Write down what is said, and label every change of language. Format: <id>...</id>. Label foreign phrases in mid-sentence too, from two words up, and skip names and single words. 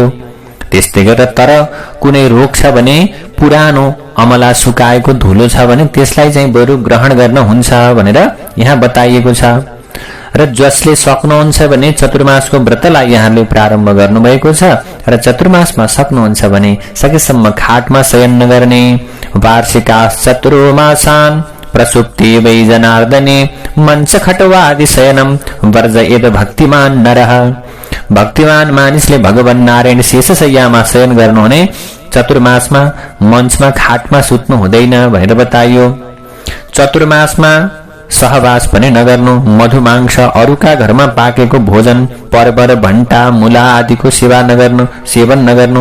<ne>त्यस्तै गरेर तर कुनै रोग छ भने पुरानो अमला सुकाएको धुलो छ भने त्यसलाई चाहिँ बरु ग्रहण गर्न हुन्छ भनेर यहाँ बताइएको छ। र जसले सक्नुहुन्छ भने चतुर्मासको व्रतलाई यहाँले प्रारम्भ गर्नुभएको छ र चतुर्मासमा सक्नुहुन्छ भने सकेसम्म खाटमा शयन नगर्ने।</ne> <sa>वार्षिका चतुर्मासान प्रसुप्ति वै जनार्दने मञ्च खटवादि शयनम वर्जयेत भक्तिमान नरः।</sa> <ne>भक्तिमान मानिसले भगवान नारायण शेषशय्यामा शयन गर्नुहुने, चतुर्मासमा मञ्चमा खाटमा सुत्नु हुँदैन भनेर बताइयो। चतुर्मासमा सहवास पनि नगर्नु, मधुमांस, अरूका घरमा पाकेको भोजन, पर्वर, भण्टा, मूला आदिको सेवन नगर्नु।</ne>